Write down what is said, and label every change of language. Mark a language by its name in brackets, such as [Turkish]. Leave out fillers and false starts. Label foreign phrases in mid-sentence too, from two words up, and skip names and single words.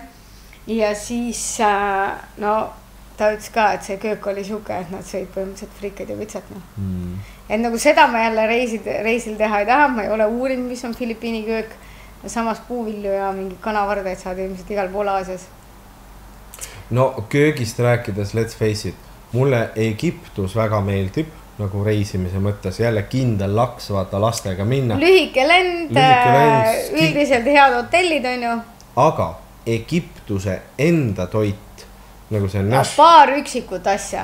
[Estonian] Ja siis, no ta ütles ka, et see köök oli siuke, et nad sõid põhimõtteliselt frikad ja vitsat. No. Et nagu seda ma jälle reisil teha ei taha, ma ei ole uurinud, mis on Filipiini köök. Samas puuvilju ja mingi kanavardaid saad ilmselt igal pool Aasias. No köögist rääkides, [English] let's face it, [Estonian] mulle Egiptus väga meeldib, nagu reisimise mõttes, jälle kindel laks, vaata lastega minna. Lühike lend, üldiselt head hotellid on ju. Aga Egiptuse enda toit, nagu see on näš. Paar üksikut asja.